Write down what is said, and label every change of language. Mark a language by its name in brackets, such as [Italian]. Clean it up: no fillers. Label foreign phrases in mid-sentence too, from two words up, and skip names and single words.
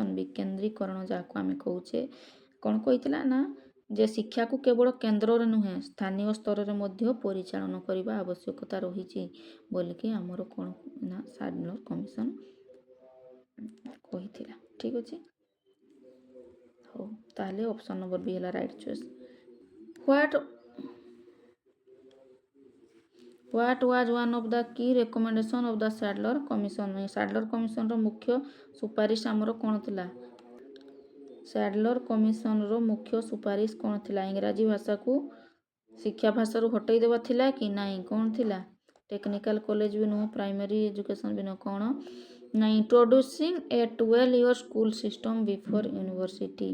[Odia] ବିକେନ୍ଦ୍ରୀକରଣ ଯାହାକୁ ଆମେ କହୁଛେ କ'ଣ କହିଥିଲା ନା ଯେ ଶିକ୍ଷାକୁ କେବଳ କେନ୍ଦ୍ରରେ ନୁହେଁ ସ୍ଥାନୀୟ ସ୍ତରରେ ମଧ୍ୟ ପରିଚାଳନା କରିବା ଆବଶ୍ୟକତା ରହିଛି ବୋଲିକି ଆମର କ'ଣ ନା ସାଡଲର କମିଶନ କହିଥିଲା। ଠିକ୍ ଅଛି। ହଉ ତାହେଲେ [English] option number B [Odia] ହେଲା [English] right choice. What was one of the key recommendation of the Sadler Commission? [Odia] ସାଡଲର କମିଶନର ମୁଖ୍ୟ ସୁପାରିଶ ଆମର କ'ଣ ଥିଲା? ସାଡଲର କମିଶନର ମୁଖ୍ୟ ସୁପାରିଶ କ'ଣ ଥିଲା? ଇଂରାଜୀ ଭାଷାକୁ ଶିକ୍ଷା ଭାଷାରୁ ହଟେଇ ଦେବା ଥିଲା କି ନାହିଁ? କ'ଣ ଥିଲା? [English] technical college [Odia] ବି ନୁହଁ, [English] primary education [Odia] ବି ନୁହଁ। କ'ଣ ନା [English] introducing a 12 year school system before university.